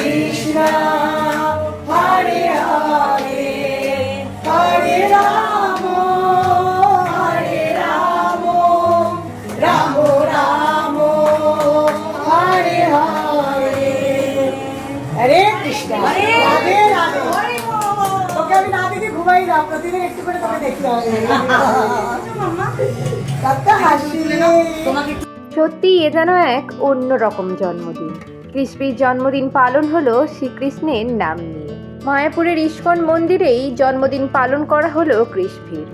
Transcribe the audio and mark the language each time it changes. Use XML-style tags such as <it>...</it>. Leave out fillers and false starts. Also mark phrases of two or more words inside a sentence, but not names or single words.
<bn>Krishna, Hare Hare, Hare Rama, Hare Rama, Rama Rama, Hare Hare, Hare Krishna, Radhe Radhe. তোকে আমি না দেখে ঘুমাই না, প্রতিদিন একটু করে তোকে দেখতে হবে। কত হাসি তোমাকে। সত্যি এ যেন এক অন্যরকম জন্মদিন। কৃষ্ণের জন্মদিন পালন হলো শ্রীকৃষ্ণের নাম নিয়ে। মায়াপুরের ইস্কন মন্দিরেই জন্মদিন পালন করা হলো কৃষ্ণের।</bn>